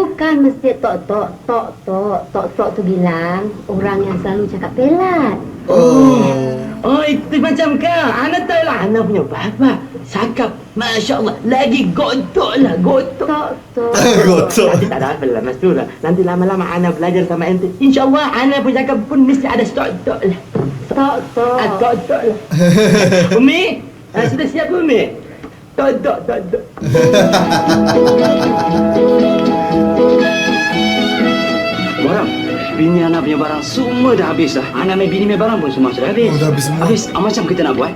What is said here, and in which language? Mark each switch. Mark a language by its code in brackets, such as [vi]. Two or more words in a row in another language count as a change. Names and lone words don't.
[ms] Bukan mesti tok-tok. Tok-tok. Tok-tok tu bilang orang yang selalu cakap pelat. Oh, itu macam kau. Anak tahu lah. Anak punya bapa. Cakap. [ar] Masya Allah. [ms] Lagi gotok lah. Gotok. Tok-tok. Gotok. Nanti tak ada apa lah, Mas Tura. Nanti lama-lama anak belajar sama ente. [ar] InsyaAllah [ms] anak pun cakap pun mesti ada tok-tok lah. Tok-tok. Tok-tok lah. Umi, sudah siap Umi? Tok-tok. Barang. Bini anak punya barang semua dah habis dah. Anak main bini main barang pun semua sudah habis. Udah habis semua. Habis. Macam kita nak buat?